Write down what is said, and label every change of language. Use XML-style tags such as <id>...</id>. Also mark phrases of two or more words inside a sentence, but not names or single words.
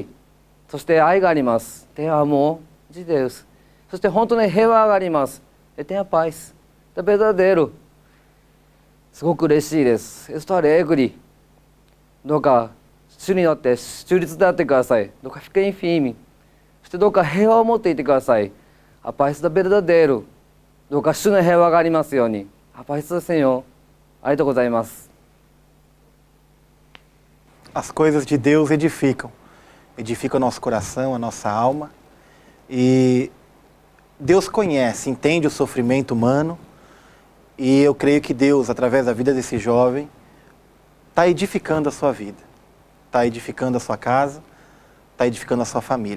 <ja>そして愛があります。</ja> <pt>Tenho amor de Deus。</pt> <ja>そして本当に平和があります。</ja> <pt>Tenho a paz。verdadeiro。</pt> <ja>すごく嬉しいです。</ja> <pt>Estou alegre。</pt> <ja>どうか主によって中立であってください。</ja> <pt>どうか fiquem firme。</pt> <ja>そしてどうか平和を持っていてください。</ja> <pt>A paz do verdadeiro。</pt> <ja>どうか主の平和がありますように。</ja> <pt>A paz do Senhor。</pt> <ja>ありがとうございます。</ja> <pt>As coisas de Deus edificam o nosso coração, a nossa alma. E Deus conhece, entende o sofrimento humano. E eu creio que Deus, através da vida desse jovem, está edificando a sua vida, está edificando a sua casa, está edificando a sua família.</pt>